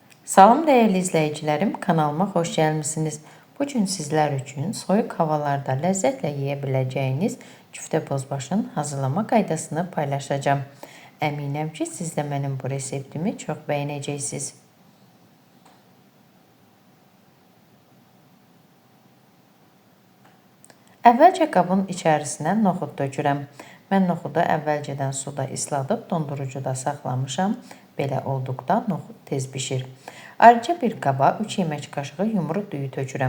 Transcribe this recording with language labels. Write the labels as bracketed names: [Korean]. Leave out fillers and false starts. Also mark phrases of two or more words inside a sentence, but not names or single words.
[Turkish] Salam değerli izleyicilerim, kanalıma [Azerbaijani] hoş gəlmisiniz. [Turkish] Bugün sizler için [Azerbaijani] soyuq havalarda [Turkish] lezzetle yiyebileceğiniz küftə bozbaşın [Azerbaijani] hazırlama qaydasını [Turkish] paylaşacağım. [Azerbaijani] Əminəm ki, [Turkish] siz de benim bu reseptimi çok beğeneceksiniz. [Azerbaijani] Əvvəlcə qabın içərisinə noxud dökürəm. Mən noxudu əvvəlcədən suda isladıb dondurucuda saxlamışam. Belə olduqda noxud tez bişir. Ayrıca bir qaba 3 yemək qaşığı yumru düyü tökürəm.